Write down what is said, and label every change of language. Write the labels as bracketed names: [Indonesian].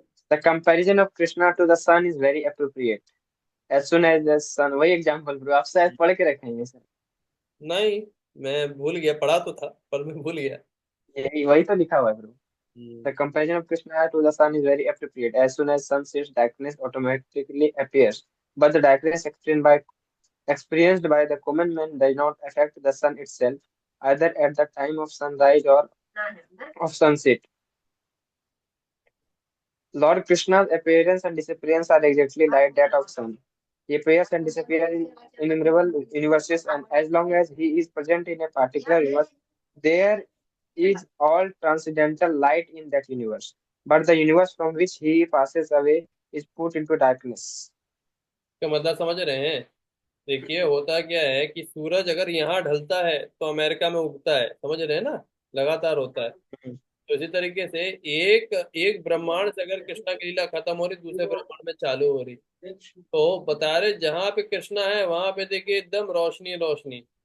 [English] The comparison of Krishna to the sun is very appropriate. As soon as the sun, [Hindi] वही example bro, आप शायद पढ़ के रखेंगे सर। नहीं, मैं भूल गया, पढ़ा तो था पर मैं भूल गया। यही वही तो लिखा हुआ है bro. Hmm. [English] The comparison of Krishna to the sun is very appropriate. As soon as sun sets, darkness automatically appears. But the darkness experienced by the common man does not affect the sun itself, either at the time of sunrise or of sunset. Lord Krishna's appearance and disappearance are exactly like that of sun. He appears and disappears in innumerable universes, and as long as he is present in a particular universe, there is all transcendental light in that universe. But the universe from which he passes away is put into darkness. [Hindi] क्या मतलब समझ रहे हैं? देखिए होता क्या है कि सूरज अगर यहाँ ढलता है तो अमेरिका में उगता है, समझ रहे हैं ना, लगातार होता है। तो इसी तरीके से एक एक ब्रह्मांड से अगर कृष्णा की लीला खत्म हो रही, दूसरे ब्रह्मांड में चालू हो रही। तो बता रहे जहां पे कृष्णा है वहां पे देखिए एकदम रोशनी रोशनी।